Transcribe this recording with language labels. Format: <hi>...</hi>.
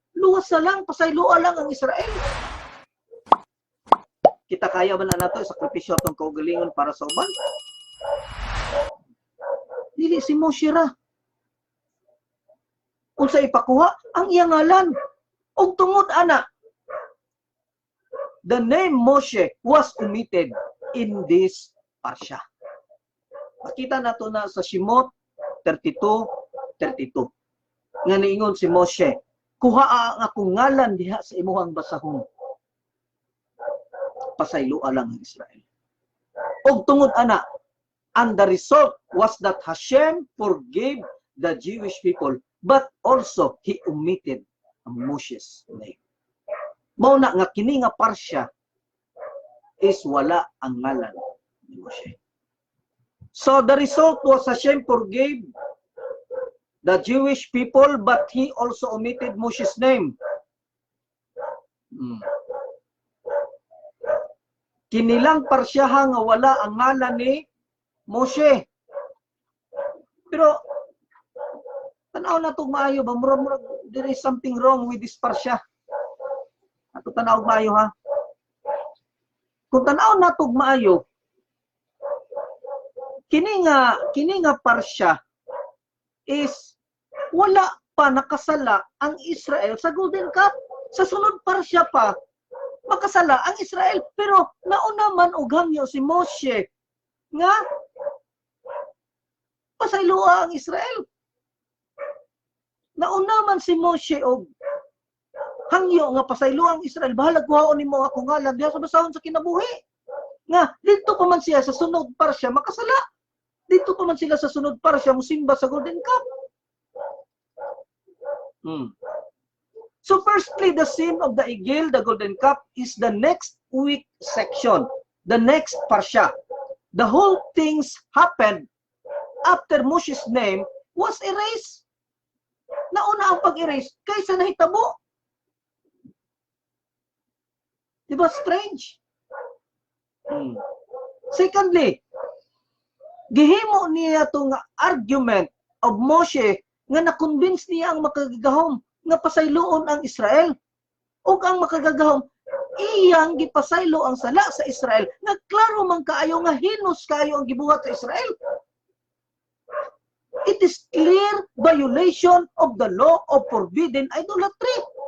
<ceb>Luwas na lang, pasayloa lang ang Israel. Kita kaya ba na nato sakripisyo atong kaugalingon para sa uban? Dili si Moshe ra. Unsa ipakuha ang iyang ngalan. Og tungod ana,</ceb> <en>the name Moshe was omitted in this parsha.</en> <ceb>Makita nato na sa Shemot 32:32. Nga niingon si Moshe, kuha ang akong ngalan diha sa imuhang basahon. Pasaylua lang ang Israel. Og tungod ana,</ceb> <en>and the result was that Hashem forgave the Jewish people, but also he omitted Moshe's name.</en> <ceb>Mao na nga kini nga parsya is wala ang ngalan ni Moshe.</ceb> <en>So the result was Hashem forgave the Jewish people, but he also omitted Moshe's name.</en> <ceb>Kinilang parsyaha nga wala ang ngalan ni Moshe. Pero tanaw na itong maayo ba? Murag</ceb> <en>there is something wrong with this parsya.</en> <ceb>Ato tanaw maayo ha. Kung tanaw na itong maayo, kini nga parsya is wala pa nakasala ang Israel sa Golden Cup. Sa sunod parsya pa, makasala ang Israel. Pero nauna man og hangyo si Moshe nga pasaylua ang Israel. Nauna man si Moshe og hangyo nga pasaylua ang Israel. Bahala kuhaon nimo ako ngalan diha sa basahon sa kinabuhi. Nga dito pa man siya sa sunod parsya makasala. Dito pa man sila sa sunod parsya musimba sa Golden Cup.</ceb> <en>So firstly, the sin of the Igil, the Golden Cup, is the next week section, the next parsha. The whole things happened after Moshe's name was erased.</en> <ceb>Nauna ang pag-erase kaysa nahitabo. Diba strange? Secondly, gihimo niya itong argument of Moshe nga na-convince niya ang makagagahom nga pasayloon ang Israel. O ang makagagahom, iyang gipasaylo ang sala sa Israel nga klaro man kaayo nga hinos kaayo ang gibuhat sa Israel.</ceb> <en>It is clear violation of the law of forbidden idolatry.</en>